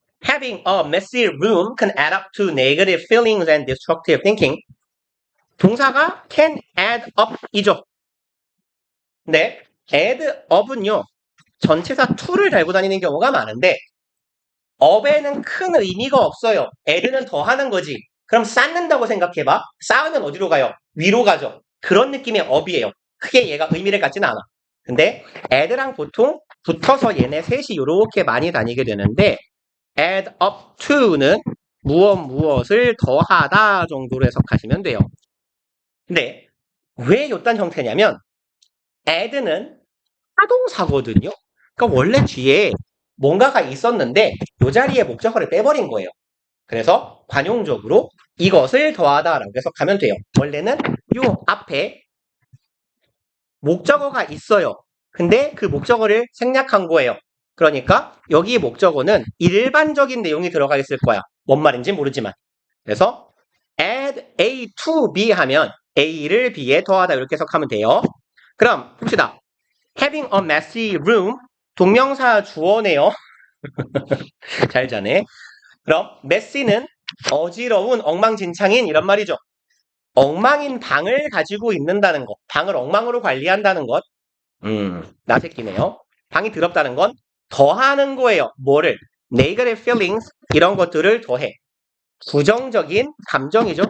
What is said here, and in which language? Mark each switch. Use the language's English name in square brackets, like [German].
[English] Having a messy room can add up to negative feelings and destructive thinking. [Korean] 동사가 [English] can add up [Korean] 이죠. 네. [English] add up [Korean] 은요. 전치사 to를 달고 다니는 경우가 많은데 up에는 큰 의미가 없어요. add는 더하는 거지. 그럼 쌓는다고 생각해봐. 쌓으면 어디로 가요? 위로 가죠. 그런 느낌의 up이에요. 크게 얘가 의미를 갖지는 않아. 근데 add랑 보통 붙어서 얘네 셋이 이렇게 많이 다니게 되는데 [English] add up to [Korean] 는 무엇을 더하다 정도로 해석하시면 돼요. 근데 왜 이딴 형태냐면 add는 타동사거든요. 그러니까 원래 뒤에 뭔가가 있었는데 이 자리에 목적어를 빼버린 거예요. 그래서 관용적으로 이것을 더하다라고 해석하면 돼요. 원래는 이 앞에 목적어가 있어요. 근데 그 목적어를 생략한 거예요. 그러니까 여기 목적어는 일반적인 내용이 들어가 있을 거야. 뭔 말인지 모르지만. 그래서 [English] add A to B [Korean] 하면 A를 B에 더하다 이렇게 해석하면 돼요. 그럼 봅시다. [English] having a messy room [Korean] 동명사 주어네요. 잘 자네. 그럼 messy는 어지러운 엉망진창인 이런 말이죠. 엉망인 방을 가지고 있는다는 것. 방을 엉망으로 관리한다는 것. 나새끼네요. 방이 더럽다는 건 더하는 거예요. 뭐를? [English] negative feelings [Korean] 이런 것들을 더해. 부정적인 감정이죠.